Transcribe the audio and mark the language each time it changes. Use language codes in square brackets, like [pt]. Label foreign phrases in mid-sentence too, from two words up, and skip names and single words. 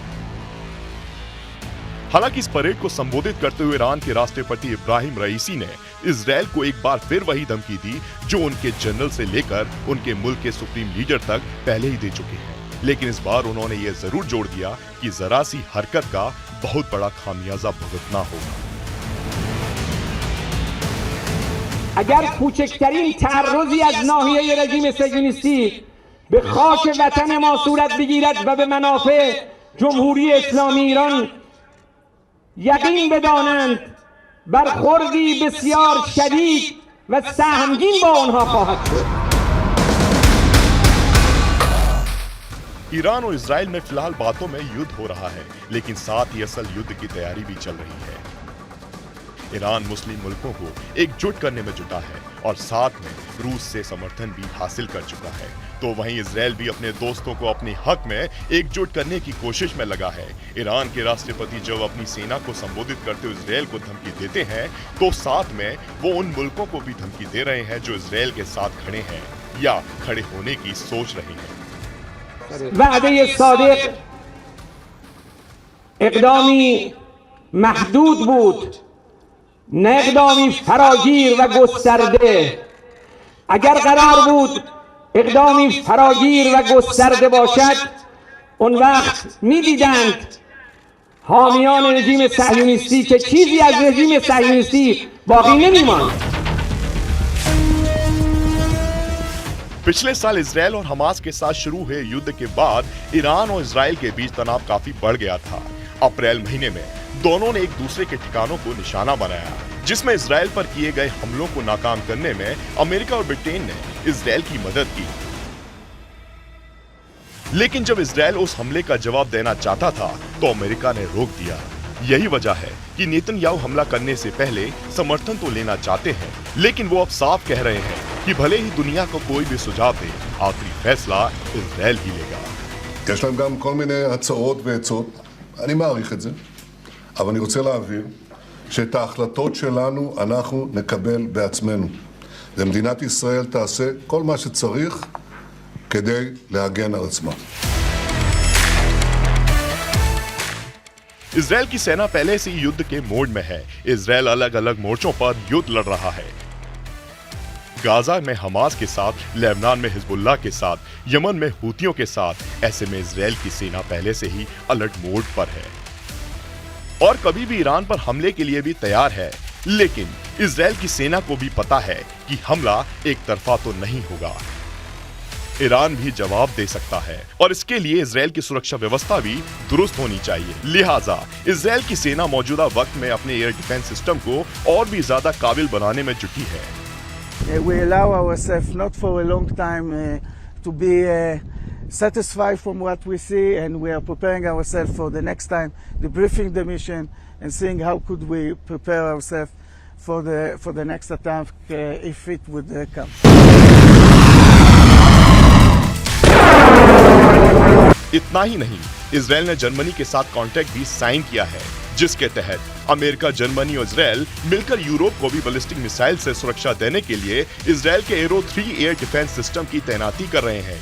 [hi] हालांकि इस परेड को संबोधित करते हुए ईरान के राष्ट्रपति इब्राहिम रईसी ने इजराइल को एक बार फिर वही धमकी दी जो उनके जनरल से लेकर उनके मुल्क के सुप्रीम लीडर तक पहले ही दे चुके हैं। लेकिन इस बार उन्होंने यह जरूर जोड़ दिया कि जरा सी हरकत का बहुत बड़ा खामियाजा भुगतना होगा। [fa] اگر کوچکترین تعرضی از ناحیه رژیم صهیونیستی به خاک وطن ما صورت بگیرد و به منافع جمهوری اسلامی ایران یقین بدانند برخوردی بسیار شدید و سهمگین با آنها خواهد شد. [hi] ईरान और इजराइल में फिलहाल बातों में युद्ध हो रहा है, लेकिन साथ ही असल युद्ध की तैयारी भी चल रही है। ईरान मुस्लिम मुल्कों को एकजुट करने में जुटा है और साथ में रूस से समर्थन भी हासिल कर चुका है। तो वहीं इजराइल भी अपने दोस्तों को अपने हक में एकजुट करने की कोशिश में लगा है। ईरान के राष्ट्रपति जब अपनी सेना को संबोधित करते हुए इजराइल को धमकी देते हैं, तो साथ में वो उन मुल्कों को भी धमकी दे रहे हैं जो इजराइल के साथ खड़े हैं या खड़े होने की सोच रहे हैं। [fa] وعده صادق اقدامی محدود بود نه اقدامی فراگیر و گسترده. اگر قرار بود اقدامی فراگیر و گسترده باشد اون وقت می‌دیدند حامیان رژیم صهیونیستی که چیزی از رژیم صهیونیستی باقی نمی‌ماند. [hi] पिछले साल इजरायल और हमास के साथ शुरू हुए युद्ध के बाद ईरान और इजरायल के बीच तनाव काफी बढ़ गया था। अप्रैल महीने में दोनों ने एक दूसरे के ठिकानों को निशाना बनाया, जिसमें इजरायल पर किए गए हमलों को नाकाम करने में अमेरिका और ब्रिटेन ने इजरायल की मदद की। लेकिन जब इजरायल उस हमले का जवाब देना चाहता था तो अमेरिका ने रोक दिया। यही वजह है कि नेतन्याहू हमला करने से पहले समर्थन तो लेना चाहते हैं, लेकिन वो अब साफ कह रहे हैं कि भले ही दुनिया को कोई भी सुझाव दे, आखिरी फैसला इजरायल ही लेगा। [he] יש להם גם כל מיני הצעות ועצות, אני מעריך את זה, אבל אני רוצה להבהיר שאת ההחלטות שלנו אנחנו נקבל בעצמנו. ומדינת ישראל תעשה כל מה שצריך כדי להגן על עצמה. [hi] इजरायल की सेना पहले से ही युद्ध के मोड में है। इजरायल अलग अलग मोर्चों पर युद्ध लड़ रहा है। गाजा में हमास के साथ, लेबनान में हिजबुल्लाह के साथ, यमन में हूतियों के साथ। ऐसे में इजरायल की सेना पहले से ही अलर्ट मोड पर है और कभी भी ईरान पर हमले के लिए भी तैयार है। लेकिन इजरायल की सेना को भी पता है कि हमला एक तरफा तो नहीं होगा, ईरान भी जवाब दे सकता है और इसके लिए इजरायल की सुरक्षा व्यवस्था भी दुरुस्त होनी चाहिए। लिहाजा इजरायल की सेना मौजूदा वक्त में अपने एयर डिफेंस सिस्टम को और भी ज्यादा काबिल बनाने में जुटी है। [en] We allow ourselves not for a long time to be satisfied from what we see, and we are preparing ourselves for the next time, debriefing the mission and seeing how could we prepare ourselves for the next attack if it would come. [hi] इतना ही नहीं, इजरायल ने जर्मनी के साथ कॉन्ट्रैक्ट भी साइन किया है, जिसके तहत अमेरिका, जर्मनी और इजरायल मिलकर यूरोप को भी बैलिस्टिक मिसाइल से सुरक्षा देने के लिए इजरायल के एरो 3 एयर डिफेंस सिस्टम की तैनाती कर रहे हैं।